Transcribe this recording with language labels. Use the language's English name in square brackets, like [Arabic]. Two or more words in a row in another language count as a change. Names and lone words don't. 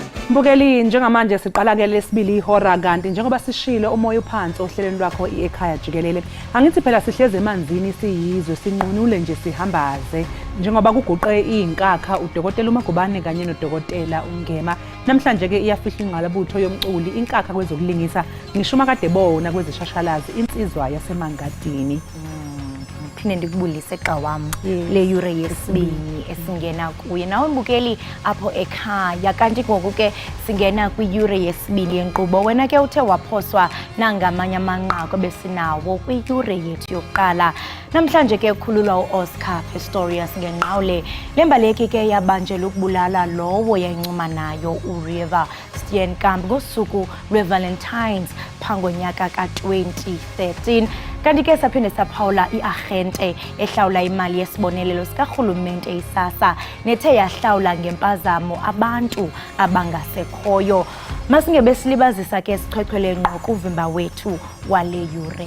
[Zulu] Mbukeli njengamanje siqala ke lesibili ihora kanti njengoba sishilo umoya uphansi ohlelweni lwakho Ekhaya Jikelele angithi phela sihleze emanzini siyizwe sinqunule nje sihambaze njengoba kuguqe inkakha udokotela uMagubane kanye nodokotela uNgema namhlanje ke iyafihla ingqalabutho yomculi inkakha kwezokulingisa ngishuma kade bona kwezishashalazi insizwa yasemangadini. [Xhosa] Phinde ndikubulise eqa wami le yure yesibini esingena kuye nawe mbukeli apho ekhaya kanti ngoku ke singena kwiyure yesibini yenkqubo wena ke uthe waphoswa nangamanye amanqaku besinawo kwiyure yethu yokuqala namhlanje ke ukhululwa uOscar Pistorius ngenqawule lembaleki ke yabanjela ukubulala lowo yayincuma nayo uRiver Steenkamp ngosuku lweValentines phangonyaka ka-2013 kanti ke saphinde saphawula iagente ehlawula imali yesibonelelo sikarhulumente isasa nethe yahlawula ngempazamo abantu abangasekhoyo masingebe silibazisa ke sichwechwele ngqo kuvimba wethu wale yure